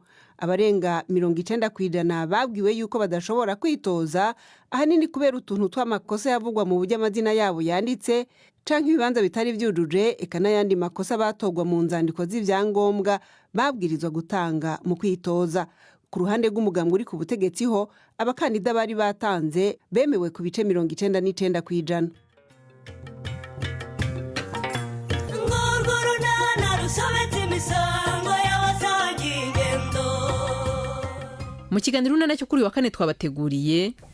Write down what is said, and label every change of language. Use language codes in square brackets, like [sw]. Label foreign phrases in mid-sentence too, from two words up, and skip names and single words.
[rn] Abarenga 90% babwiwe yuko badashobora kwitoza, ahanini kubera utuntu tw'amakosa yavugwa mu buryo amazina yabo yanditse canke ibibanza bitari vyujuje, eka n'ayandi makosa batogwa mu nzandiko z'ivyangombwa babwirizwa gutanga mu kwitoza. Ku ruhande rw'umugambwe uri ku butegetsi ho abakandida bari batanze bemewe ku bice 99%. Mu kiganiro nacyo kuri wa kane twabateguriye